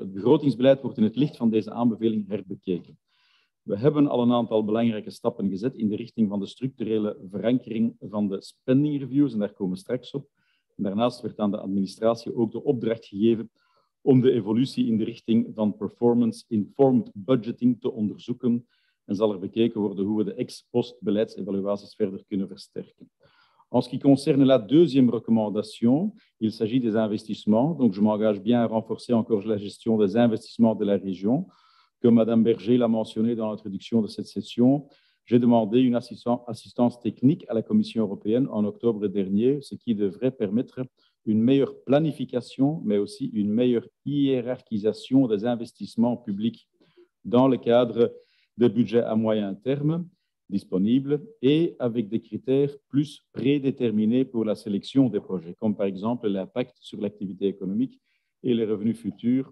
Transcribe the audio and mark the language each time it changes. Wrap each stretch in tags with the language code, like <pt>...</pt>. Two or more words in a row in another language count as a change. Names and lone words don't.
<nl>Het begrotingsbeleid wordt in het licht van deze aanbeveling herbekeken. We hebben al een aantal belangrijke stappen gezet in de richting van de structurele verankering van de</nl> <en>spending reviews,</en> <nl>en daar komen we straks op. En daarnaast werd aan de administratie ook de opdracht gegeven om de evolutie in de richting van</nl> <en>performance-informed budgeting</en> <nl>te onderzoeken en zal er bekeken worden hoe we de ex-post beleidsevaluaties verder kunnen versterken.</nl> <fr>En ce qui concerne la deuxième recommandation, il s'agit des investissements. Donc, je m'engage bien à renforcer encore la gestion des investissements de la région. Comme Madame Berger l'a mentionné dans l'introduction de cette session, j'ai demandé une assistance technique à la Commission européenne en octobre dernier, ce qui devrait permettre une meilleure planification, mais aussi une meilleure hiérarchisation des investissements publics dans le cadre des budgets à moyen terme disponibles et avec des critères plus prédéterminés pour la sélection des projets, comme par exemple l'impact sur l'activité économique et les revenus futurs.</fr>